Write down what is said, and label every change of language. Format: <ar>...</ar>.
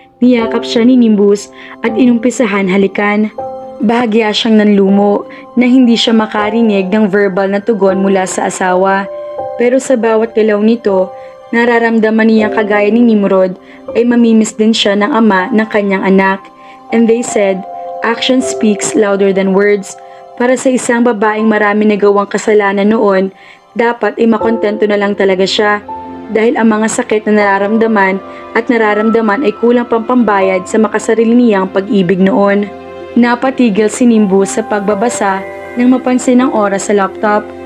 <tl>Niyakap siya ni Nimbus at inumpisahan halikan. Bahagya siyang nanlumo na hindi siya makarinig ng verbal na tugon mula sa asawa. Pero sa bawat galaw nito, nararamdaman niyang kagaya ni Nimrod ay mamimiss din siya ng ama ng kanyang anak.</tl> <en>And they said, action speaks louder than words.</en> <tl>Para sa isang babaeng marami nagawang kasalanan noon, dapat ay makontento na lang talaga siya. Dahil ang mga sakit na nararamdaman ay kulang pang pambayad sa makasarili niyang pag-ibig noon. Napatigil si Nimbus sa pagbabasa nang mapansin ang oras sa laptop.</tl>